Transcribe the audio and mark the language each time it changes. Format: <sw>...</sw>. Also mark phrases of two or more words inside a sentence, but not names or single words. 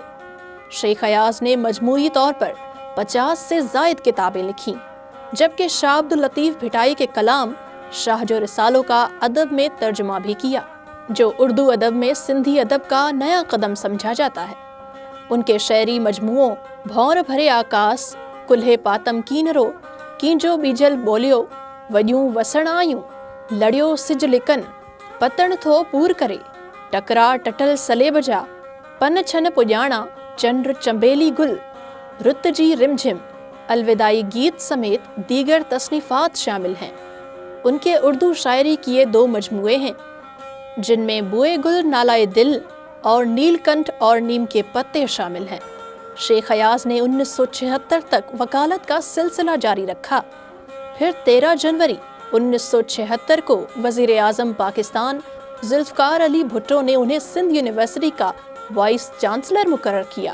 <ur>شیخ ایاز نے مجموعی طور پر 50 سے زائد کتابیں لکھیں، جبکہ شاہ عبد اللطیف بھٹائی کے کلام شاہ جو رسالوں کا ادب میں ترجمہ بھی کیا، جو اردو ادب میں سندھی ادب کا نیا قدم سمجھا جاتا ہے۔ ان کے شعری مجموعوں بھور بھرے آکاس، کلہے پاتم کینرو، کینجو بیجل بولیو، وڈیوں وسن آیوں، لڑیو سج لکن، پتن تھو پور کرے، ٹکرا ٹٹل سلے بجا، پن چھن پجانا، چنڈر چمبیلی گل، رت جی رمجھم، الوداعی گیت سمیت دیگر تصنیفات شامل ہیں۔ ان کے اردو شاعری کیے 2 مجموعے ہیں، جن میں بوئے گل نالائے دل اور نیل کنٹھ اور نیم کے پتے شامل ہیں۔ شیخ ایاز نے 1976 تک وکالت کا سلسلہ جاری رکھا، پھر 13 جنوری 1976 کو وزیر اعظم پاکستان ذوالفقار علی بھٹو نے انہیں سندھ یونیورسٹی کا وائس چانسلر مقرر کیا۔</ur>